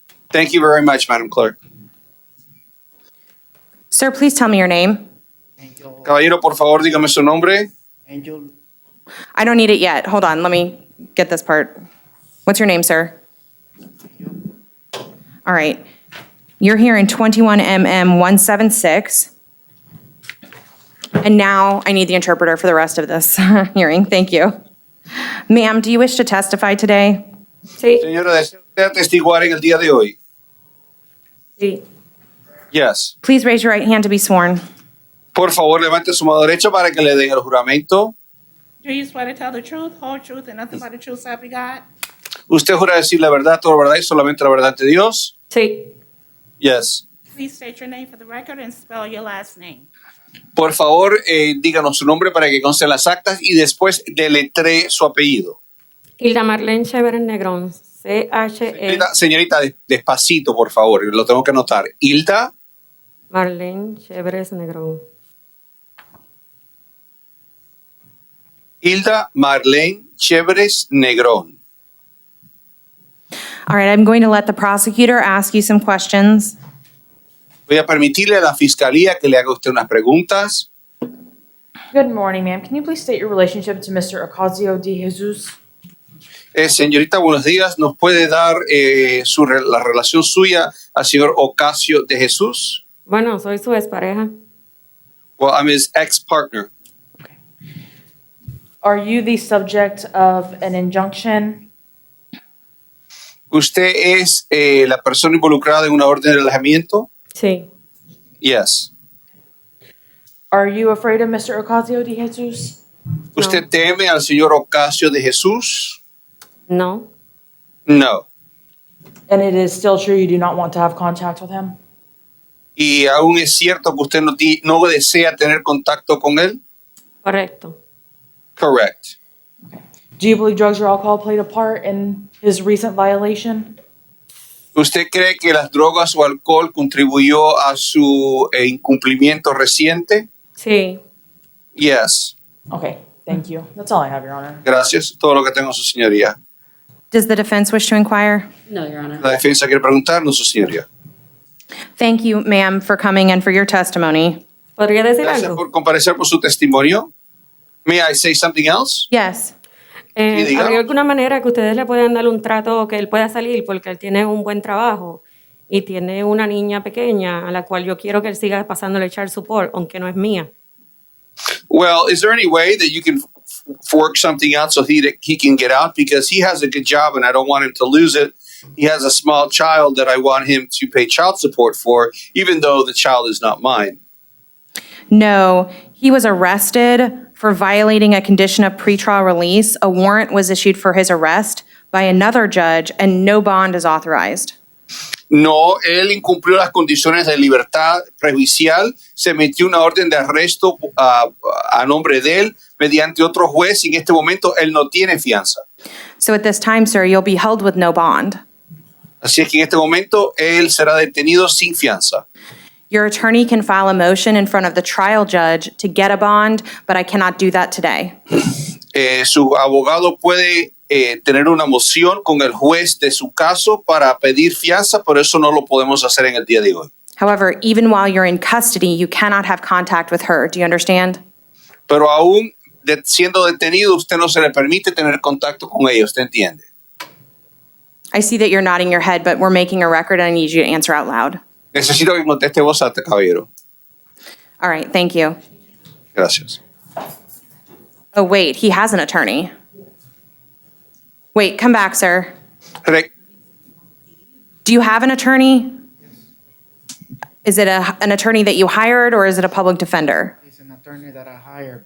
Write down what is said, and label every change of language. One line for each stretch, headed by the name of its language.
English: Thank you very much, Madam Clerk. Sir, please tell me your name.
Spanish: Caballero, por favor, dígame su nombre.
English: I don't need it yet. Hold on, let me get this part. What's your name, sir? All right. You're here in 21 MM 176. And now I need the interpreter for the rest of this hearing. Thank you. Ma'am, do you wish to testify today?
Spanish: Señora, ¿desea atestiguar en el día de hoy? Sí.
English: Yes. Please raise your right hand to be sworn.
Spanish: Por favor, levante su mano derecha para que le den el juramento.
English: Do you swear to tell the truth, whole truth, and nothing but the truth, so help you God?
Spanish: ¿Usted jura decir la verdad, toda la verdad y solamente la verdad de Dios? Sí.
English: Yes. Please state your name for the record and spell your last name.
Spanish: Por favor, díganos su nombre para que conste en las actas y después deletree su apellido. Hilda Marlene Chévere Negrón, C-H-E. Señorita, despacito, por favor, lo tengo que anotar. Hilda Marlene Chévere Negrón. Hilda Marlene Chéveres Negrón.
English: All right, I'm going to let the prosecutor ask you some questions.
Spanish: Voy a permitirle a la fiscalía que le haga usted unas preguntas.
English: Good morning, ma'am. Can you please state your relationship to Mr. Ocasio de Jesus?
Spanish: Señorita, buenos días. ¿Nos puede dar la relación suya al señor Ocasio de Jesús? Bueno, soy su expareja.
English: Well, I'm his ex-partner. Are you the subject of an injunction?
Spanish: ¿Usted es la persona involucrada en una orden de alejamiento? Sí.
English: Yes. Are you afraid of Mr. Ocasio de Jesus?
Spanish: ¿Usted teme al señor Ocasio de Jesús? No.
English: No. And it is still true you do not want to have contact with him?
Spanish: ¿Y aún es cierto que usted no desea tener contacto con él? Correcto.
English: Correct. Do you believe drugs or alcohol played a part in his recent violation?
Spanish: ¿Usted cree que las drogas o alcohol contribuyó a su incumplimiento reciente? Sí.
English: Yes. Okay, thank you. That's all I have, Your Honor.
Spanish: Gracias. Todo lo que tengo, su señoría.
English: Does the defense wish to inquire? No, Your Honor.
Spanish: La defensa quiere preguntarnos, su señoría.
English: Thank you, ma'am, for coming and for your testimony.
Spanish: ¿Podría decir Gracias algo? por comparecer por su testimonio.
English: May I say something else? Yes.
Spanish: Sí, diga. ¿Habría alguna manera que ustedes le puedan dar un trato que él pueda salir porque él tiene un buen trabajo y tiene una niña pequeña a la cual yo quiero que él siga pasándole child support, aunque no es mía?
English: Well, is there any way that you can work something out so he can get out? Because he has a good job and I don't want him to lose it. He has a small child that I want him to pay child support for, even though the child is not mine. No, he was arrested for violating a condition of pretrial release. A warrant was issued for his arrest by another judge, and no bond is authorized.
Spanish: No, él incumplió las condiciones de libertad prejuicial, se metió una orden de arresto a nombre de él mediante otro juez y en este momento él no tiene fianza.
English: So at this time, sir, you'll be held with no bond.
Spanish: Así es que en este momento él será detenido sin fianza.
English: Your attorney can file a motion in front of the trial judge to get a bond, but I cannot do that today.
Spanish: Su abogado puede tener una moción con el juez de su caso para pedir fianza, pero eso no lo podemos hacer en el día de hoy.
English: However, even while you're in custody, you cannot have contact with her. Do you understand?
Spanish: Pero aún siendo detenido, usted no se le permite tener contacto con ella, ¿usted entiende?
English: I see that you're nodding your head, but we're making a record and I need you to answer out loud.
Spanish: Necesito que conteste voz alta, caballero.
English: All right, thank you.
Spanish: Gracias.
English: Oh, wait, he has an attorney. Wait, come back, sir. Do you have an attorney? Is it an attorney that you hired or is it a public defender? He's an attorney that I hired.